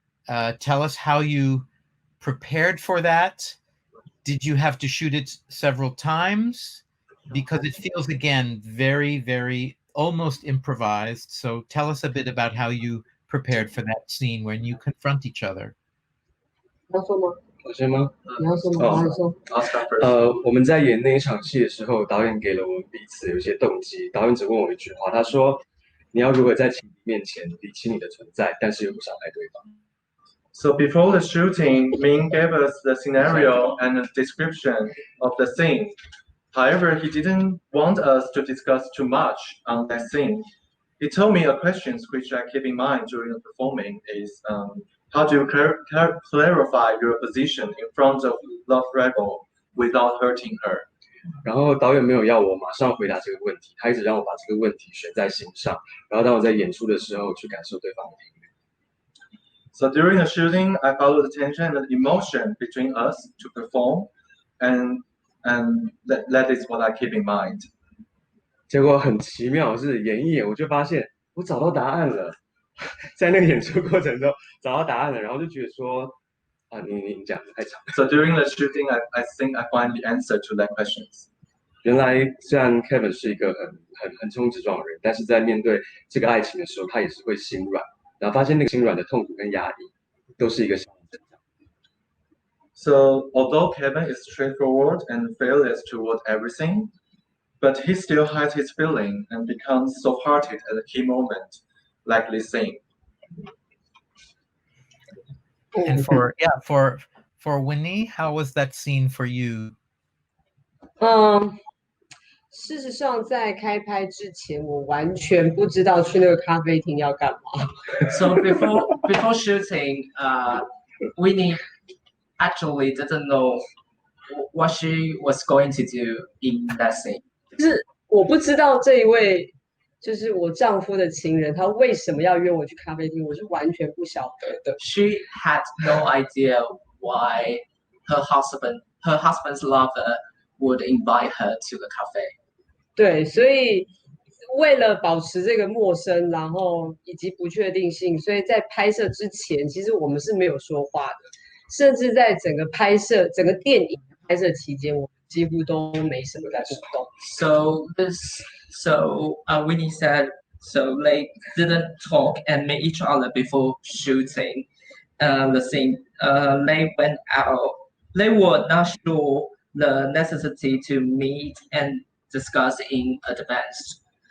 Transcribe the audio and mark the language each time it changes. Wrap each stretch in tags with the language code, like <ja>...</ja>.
<en>Tell us how you prepared for that. Did you have to shoot it several times? Because it feels, again, very, very almost improvised. So tell us a bit about how you prepared for that scene when you confront each other.</en> <zh>我先吗？你要说吗？还是说？</zh> <en>Oscar first.</en> <zh>我们在演那一场戏的时候，导演给了我们彼此有一些动机。导演只问我一句话，他说：“你要如何在情敌面前理清你的存在，但是又不伤害对方。”</zh> <en>So before the shooting, Ming gave us the scenario and a description of the scene. However, he didn't want us to discuss too much on that scene. He told me a question which I keep in mind during the performing is how do you clarify your position in front of Love Rebel without hurting her?</en> <zh>然后导演没有要我马上回答这个问题，他一直让我把这个问题悬在心上。然后当我在演出的时候，去感受对方的频率。</zh> <en>So during the shooting, I followed the tension and the emotion between us to perform, and that is what I keep in mind.</en> <zh>结果很奇妙，是演一演我就发现我找到答案了，在那个演出过程中找到答案了，然后就觉得说啊，你讲的太长。</zh> <en>So during the shooting, I think I find the answer to that questions.</en> <zh>原来虽然 Kevin 是一个很冲直撞的人，但是在面对这个爱情的时候，他也是会心软，然后发现那个心软的痛苦跟压力都是一个正常。</zh> <en>So although Kevin is straightforward and fearless toward everything, but he still hides his feeling and becomes soft-hearted at a key moment, like this scene. And for Winnie, how was that scene for you?</en> <zh>事实上，在开拍之前，我完全不知道去那个咖啡厅要干嘛。</zh> <en>So before shooting, Winnie actually didn't know what she was going to do in that scene.</en> <zh>就是我不知道这一位就是我丈夫的情人，他为什么要约我去咖啡厅，我是完全不晓得的。</zh> <en>She had no idea why her husband's lover would invite her to the cafe.</en> <zh>对，所以为了保持这个陌生，然后以及不确定性，所以在拍摄之前，其实我们是没有说话的，甚至在整个电影拍摄期间，我们几乎都没什么在互动。</zh> <en>So Winnie said, so they didn't talk and meet each other before shooting the scene. They went out. They were not sure the necessity to meet and discuss in advance.</en>